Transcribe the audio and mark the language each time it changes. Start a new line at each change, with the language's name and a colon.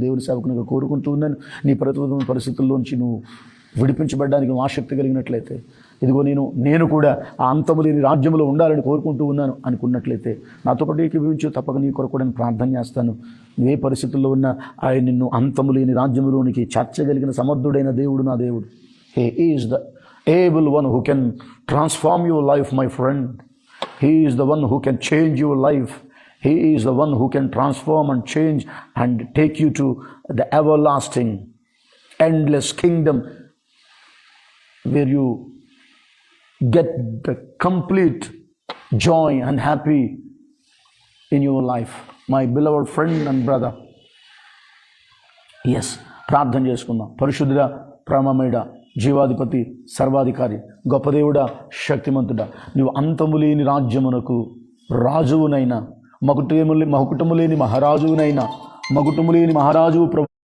Telugu: దేవుని సేవకునిగా కోరుకుంటూ ఉన్నాను. నీ ప్రతికూల పరిస్థితుల్లోంచి నువ్వు విడిపించబడడానికి ఆసక్తి కలిగినట్లయితే, ఇదిగో నేను కూడా ఆ అంతము లేని రాజ్యంలో ఉండాలని కోరుకుంటూ ఉన్నాను అనుకున్నట్లయితే నాతో పాటు ఏకీభవించు. తప్పక నీ కొరకు నేను ప్రార్థన చేస్తాను. నువ్వే పరిస్థితుల్లో ఉన్నా ఆయన నిన్ను అంతము లేని రాజ్యంలోనికి చేర్చగలిగిన సమర్థుడైన దేవుడు నా దేవుడు.
English: He is the able one who can transform your life my friend. He is the one who can change your life. He is the one who can transform and change and take you to the everlasting, endless kingdom where you get the complete joy and happy in your life. My beloved friend and brother.
Telugu: Yes, ప్రార్థన చేసుకుందాం. పరిశుద్ధుడా, ప్రేమమయుడా, జీవాధిపతి, సర్వాధికారి, గొప్ప దేవుడా, శక్తిమంతుడా, నీవు అంతము లేని రాజ్యమునకు రాజువునైనా, మకుటము లేని మహారాజునైనా, మకుటము లేని మహారాజు ప్రభు.